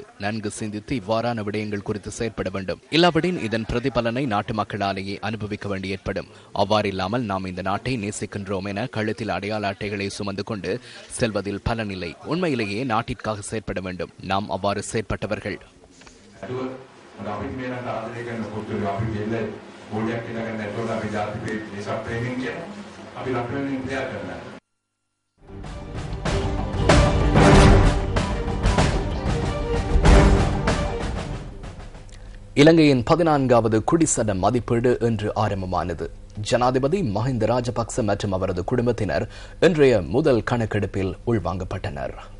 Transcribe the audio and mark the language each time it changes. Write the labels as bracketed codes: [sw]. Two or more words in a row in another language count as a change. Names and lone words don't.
[ta] நன்கு சிந்தித்து இவ்வாறான விடயங்கள் குறித்து செயற்பட வேண்டும். இல்லாவிடின் இதன் பிரதிபலனை நாட்டு மக்களாலேயே அனுபவிக்க வேண்டி ஏற்படும். அவ்வாறில்லாமல் நாம் இந்த நாட்டை நேசிக்கின்றோம் என கழுத்தில் அடையாள அட்டைகளை சுமந்து கொண்டு செல்வதில் பலனில்லை. உண்மையிலேயே நாட்டிற்காக செயற்பட வேண்டும். நாம் அவ்வாறு செயற்பட்டவர்கள். [si] අපි මේ රට ආදරය කරන පුතුරු අපි ගෙල්ල ගෝලයක් කියලා ගන්න නැතුව අපි ජාති දේශ ප්‍රේමීන් කියන අපි රට වෙනින් ක්‍රියා කරනවා. [ta] இலங்கையின் 14வது குடிசன மதிப்பீடு இன்று ஆரம்பமானது. ஜனாதிபதி மஹிந்த ராஜபக்ச மற்றும் அவரது குடும்பத்தினர் இன்றைய முதல் கணக்கெடுப்பில் உள்வாங்கப்பட்டனர்.